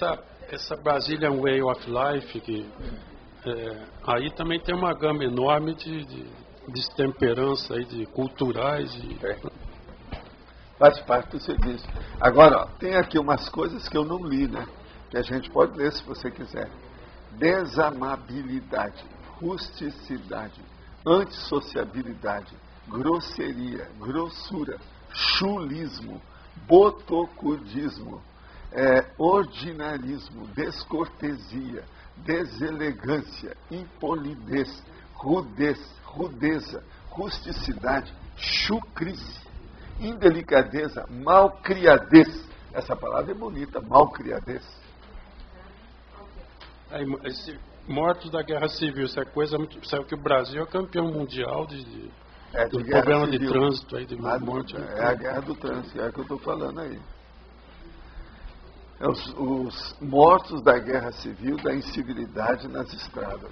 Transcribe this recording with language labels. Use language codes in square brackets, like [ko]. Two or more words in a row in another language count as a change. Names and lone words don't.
[pt] Essa [en] Brazilian Way of Life, [pt] que aí também tem uma gama enorme de destemperança aí, de culturais. Faz parte do serviço. Agora, ó, tem aqui umas coisas que eu não li, né? Que a gente pode ler se você quiser. Desamabilidade, rusticidade, antissociabilidade, grosseria, grossura, chulismo, botocudismo, ordinarismo, descortesia, deselegância, impolidez, rudeza, rusticidade, chucrice, indelicadeza, malcriadez. Essa palavra é bonita, malcriadez. Mortos da guerra civil, essa coisa, sabe que o Brasil é campeão mundial do problema civil. De trânsito aí, de morte. É a guerra do trânsito, é o que eu estou falando aí. Os mortos da guerra civil, da incivilidade nas estradas.